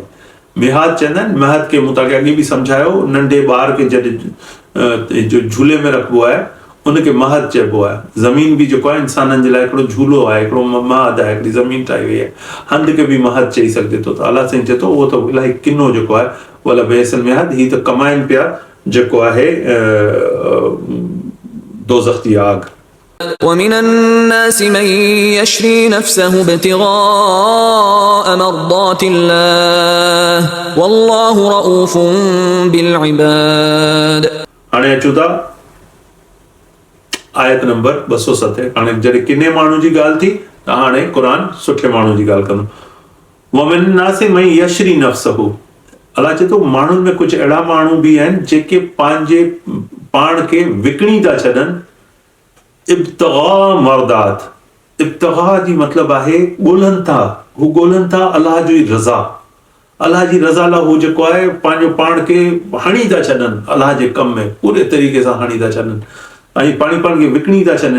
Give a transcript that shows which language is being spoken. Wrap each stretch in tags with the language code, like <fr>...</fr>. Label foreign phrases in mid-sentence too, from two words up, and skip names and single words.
<sd>मिहाद चवंदा आहिनि, महद खे मूं तव्हांखे अॻे बि सम्झायो, नंढे ॿार खे जॾहिं जो झूले में रखिबो आहे उनखे महद चइबो आहे। ज़मीन बि जेको आहे इंसाननि जे लाइ हिकिड़ो झूलो आहे, हिकिड़ो महद आहे, हिकिड़ी ज़मीन ठाही वई आहे। हंधि खे बि महद चई सघिजे थो। त अलाह साईं चए थो उहो त इलाही किनो जेको आहे,</sd> <ar>ولبئس المهاد,</ar> <sd>ही त कमाइनि पिया जेको आहे दोज़ख जी आग।</sd> <ar>ومن الناس من يشري نفسه ابتغاء مرضات الله والله رؤوف بالعباد.</ar> <sd>हाणे अचूं था आयत नंबर 207. हाणे जॾहिं किने माण्हू जी ॻाल्हि थी त हाणे क़ुर सुठे माण्हू जी ॻाल्हि कंदो.</sd> <ar>ومن الناس من يشري نفسه.</ar> <sd>अलाह चए थो माण्हुनि में कुझु अहिड़ा माण्हू बि आहिनि जेके पंहिंजे पाण खे विकिणी था छॾनि</sd> <ar>ابتغاء مرضات.</ar> <sd>इब्तिगा जी मतिलबु आहे ॻोल्हनि था, हू ॻोल्हनि था अलाह जी रज़ा. अलाह जी रज़ा लाइ हू जेको आहे पंहिंजो पाण खे हणी था छॾनि अलाह जे कम में पूरे तरीक़े सां हणी था छॾनि ऐं पाण खे विकिणी था छॾनि.</sd>